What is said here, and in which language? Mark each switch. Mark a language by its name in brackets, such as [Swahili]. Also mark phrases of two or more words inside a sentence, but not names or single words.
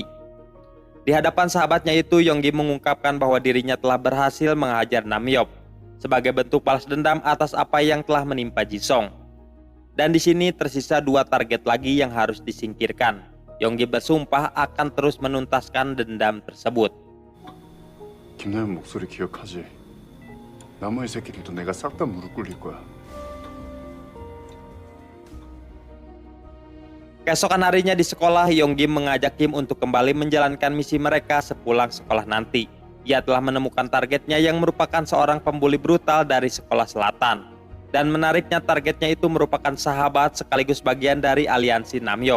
[Indonesian] Di hadapan sahabatnya itu, Yonggi mengungkapkan bahwa dirinya telah berhasil menghajar Namyeop sebagai bentuk balas dendam atas apa yang telah menimpa Jisung. Dan di sini tersisa 2 target lagi yang harus disingkirkan. Yonggi bersumpah akan terus menuntaskan dendam tersebut. [Korean] 김나연 목소리 기억하지? 나머지 새끼들도 내가 싹 다 무릎 꿇릴 거야. [Indonesian] Keesokan harinya di sekolah, Yonggi mengajak Kim untuk kembali menjalankan misi mereka sepulang sekolah nanti. Ia telah menemukan targetnya yang merupakan seorang pembuli brutal dari sekolah selatan. Dan menariknya, targetnya itu merupakan sahabat sekaligus bagian dari aliansi Namyeop.